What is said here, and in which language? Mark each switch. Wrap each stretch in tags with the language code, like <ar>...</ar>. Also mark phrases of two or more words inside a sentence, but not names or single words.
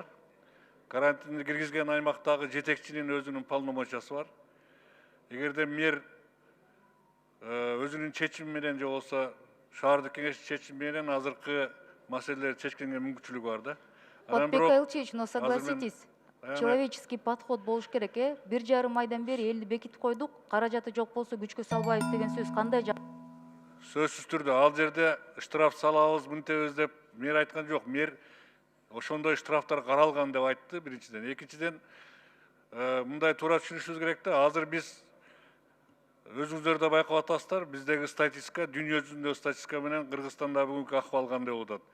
<ky>Карантинди киргизген аймактагы жетекчинин өзүнүн полномочиясы бар. Эгерде мэр өзүнүн чечими менен же болбосо шаардык кеңештин чечими менен азыркы маселелерди чечкенге мүмкүнчүлүгү бар да. Подпека Элчевич,</ky> <ru>но согласитесь, человеческий подход</ru> <ky>болуш керек, 1,5 айдан бери элди бекитип койдук, каражаты жок болсо күчкө салбайбыз деген сөз кандай? Сөзсүз түрдө ал жерде штраф салабыз, мынтебиз деп мэр айткан жок. Мэр ошондой штрафтар каралган деп айтты, биринчиден. Экинчиден, мындай туура түшүнүшүбүз керек да, азыр биз өзүңүздөр да байкап атасыздар, биздеги статистика, дүйнө жүзүндөгү статистика менен Кыргызстанда бүгүнкү акыбал кандай болуп атат.</ky>